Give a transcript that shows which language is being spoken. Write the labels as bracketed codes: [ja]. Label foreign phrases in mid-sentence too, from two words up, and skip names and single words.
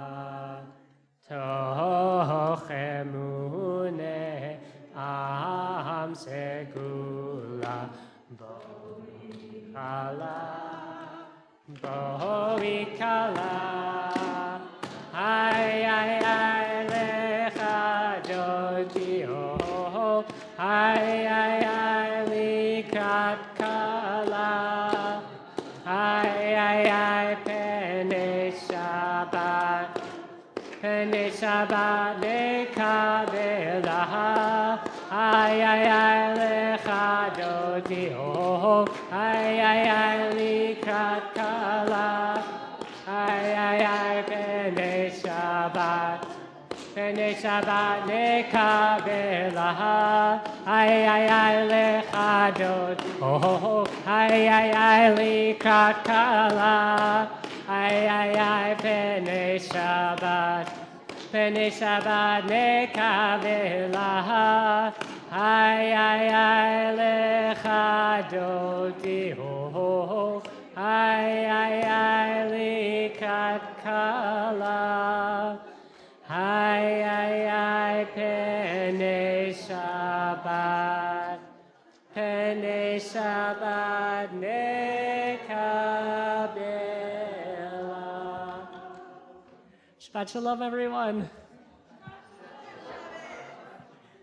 [he] תוך אמוני עם סגולה, בואי כלה. אי אי אי לכה דודי, אי אי אי לקראת כלה, אי אי אי פני שבת נקבלה. אי אי אי לכה דודי, אי אי אי לקראת כלה, אי אי אי פני שבת נקבלה. אי אי אי לכה דודי, אי אי אי לקראת כלה, אי אי אי פני שבת נקבלה. אי אי אי לכה דודי, אי אי אי לקראת כלה, אי אי אי פני שבת נקבלה. שבת שלום, [en] everyone.